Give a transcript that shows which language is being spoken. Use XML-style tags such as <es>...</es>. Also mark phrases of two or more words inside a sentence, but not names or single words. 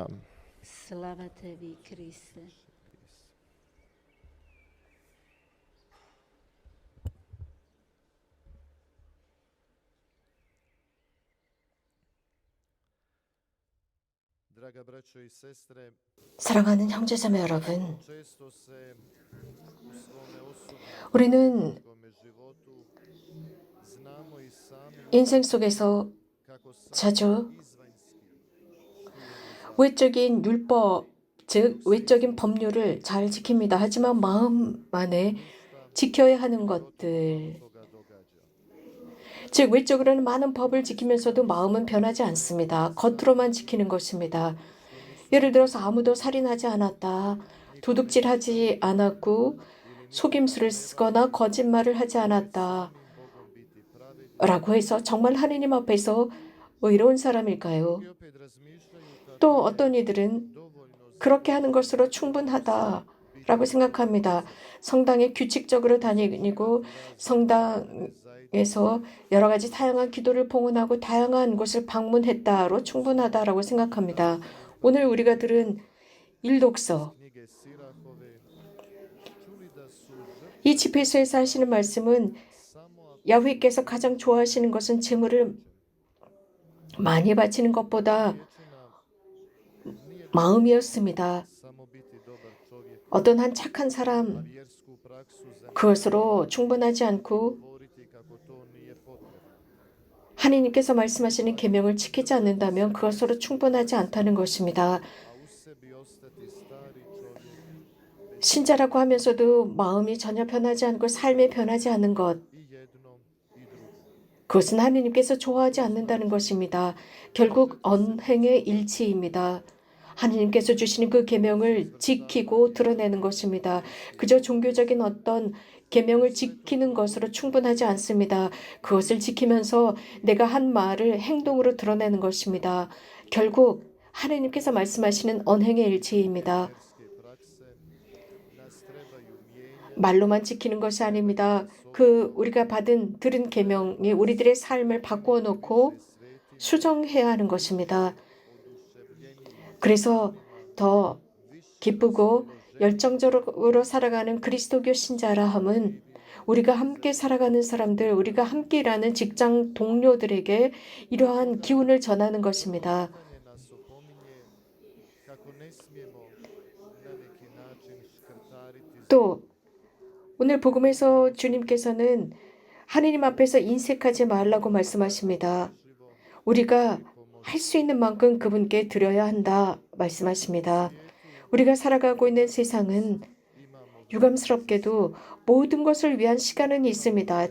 <hr>Slava tebi, Kriste. Draga braćo i sestre,</hr> <ko>사랑하는 형제자매 여러분,</ko> <hr>često se u svome</hr> <ko>우리는</ko> <hr>osobnom životu znamo i sami</hr> <ko>인생 속에서</ko> <hr>kako sam</hr> <ko>자주</ko> <hr>izvanjski</hr> <ko>외적인 율법, 즉 외적인 법률을 잘 지킵니다. 하지만 마음 안에 지켜야 하는 것들,</ko> <hr>toga događa.</hr> <ko>즉 외적으로는 많은 법을 지키면서도 마음은 변하지 않습니다. 겉으로만 지키는 것입니다. 예를 들어서 아무도 살인하지 않았다, 도둑질하지 않았고 속임수를 쓰거나 거짓말을 하지 않았다 라고 해서 정말 하느님 앞에서 의로운 사람일까요?</ko> <hr>I opet razmišljaju kako</hr> <ko>또 어떤 이들은</ko> <hr>dovoljno</hr> <ko>그렇게 하는 것으로 충분하다라고 생각합니다. 성당에 규칙적으로 다니고 성당에서 여러 가지 다양한 기도를 봉헌하고 다양한 곳을 방문했다로 충분하다라고 생각합니다. 오늘 우리가 들은 일독서,</ko> <hr>knjige Sirahove čuli da su žrtve</hr> <ko>이 집회소에서 하시는 말씀은</ko> <hr>samo</hr> <ko>야훼께서 가장 좋아하시는 것은 제물을 많이 바치는 것보다 마음이었습니다.</ko> <hr>samo biti dobar čovjek,</hr> <ko>어떤 한 착한 사람,</ko> <hr>vjersku praksu</hr> <ko>그것으로 충분하지 않고</ko> <hr>zagovoriti kako to nije potrebno.</hr> <ko>하나님께서 말씀하시는 계명을 지키지 않는다면 그것으로 충분하지 않다는 것입니다.</ko> <hr>A u sebi ostati stari čovjek</hr> <ko>신자라고 하면서도 마음이 전혀 변하지 않고 삶이 변하지 않는 것,</ko> <hr>i jednom i drugom.</hr> <ko>그것은 하나님께서 좋아하지 않는다는 것입니다. 결국 언행의 일치입니다. 하나님께서 주시는 그 계명을 지키고 드러내는 것입니다. 그저 종교적인 어떤 계명을 지키는 것으로 충분하지 않습니다. 그것을 지키면서 내가 한 말을 행동으로 드러내는 것입니다. 결국 하나님께서 말씀하시는 언행의 일치입니다.</ko> <hr>Vjerske prakse nas trebaju mijenjati</hr> <ko>말로만 지키는 것이 아닙니다. 우리가 들은 계명이 우리들의 삶을 바꾸어 놓고 수정해야 하는 것입니다. 그래서 더 기쁘고 열정적으로 살아가는 그리스도교 신자라 함은 우리가 함께 살아가는 사람들, 우리가 함께 일하는 직장 동료들에게 이러한 기운을 전하는 것입니다.</ko> <hr>pitanje nas opominje kako ne smijemo na neki način škrtariti</hr> <ko>또 오늘 복음에서 주님께서는 하느님 앞에서 인색하지 말라고 말씀하십니다. 우리가 할 수 있는 만큼 그분께 드려야 한다 말씀하십니다. 우리가 살아가고 있는 세상은 유감스럽게도 모든 것을 위한 시간은 있습니다.</ko>